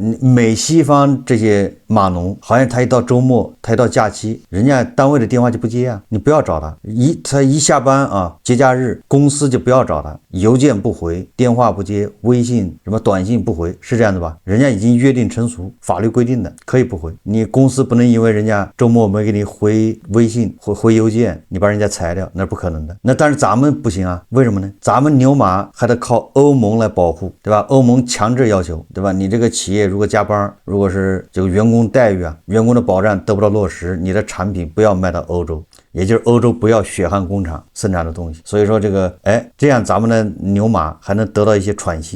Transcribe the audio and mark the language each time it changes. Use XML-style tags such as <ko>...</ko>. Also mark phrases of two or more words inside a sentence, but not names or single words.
<zh>美西方這些碼農好像他一到周末，他一到假期，人家單位的電話就不接你不要找他一下班節假日公司就不要找他，郵件不回，電話不接，微信什麼短信不回，是這樣的吧？人家已經約定成熟，法律規定的可以不回，你公司不能因為人家周末沒給你回微信回郵件，你把人家裁掉，那是不可能的。那但是咱們不行為什麼呢？咱們牛馬還得靠歐盟來保護，對吧？歐盟強制要求，對吧？你這個企業如果加班，如果是這個員工待遇員工的保障得不到落實，你的產品不要賣到歐洲。也就是歐洲不要血汗工厂生產的東西。所以說這個，這樣咱們的牛馬還能得到一些喘息。</zh>